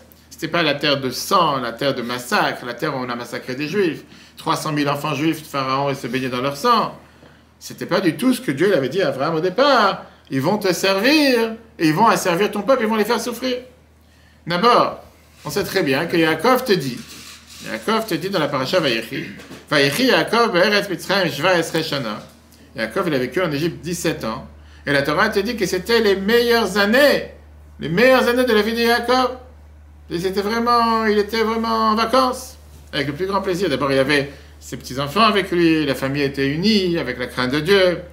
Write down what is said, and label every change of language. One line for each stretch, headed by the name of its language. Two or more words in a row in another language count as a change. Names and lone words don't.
French: Ce n'était pas la terre de sang, la terre de massacre, la terre où on a massacré des Juifs. 300 000 enfants juifs de Pharaon, ils se baignaient dans leur sang. Ce n'était pas du tout ce que Dieu avait dit à Abraham au départ. Ils vont te servir, et ils vont asservir ton peuple, ils vont les faire souffrir. D'abord, on sait très bien que Yaakov te dit dans la paracha Vayechi,
Hebrew: ויחי יעקב בארץ מצרים שבע עשרה שנה.
French: Yaakov, il a vécu en Égypte 17 ans. Et la Torah te dit que c'était les meilleures années de la vie de Yaakov. Et il était vraiment en vacances, avec le plus grand plaisir. D'abord, il avait ses petits-enfants avec lui, la famille était unie, avec la crainte de Dieu.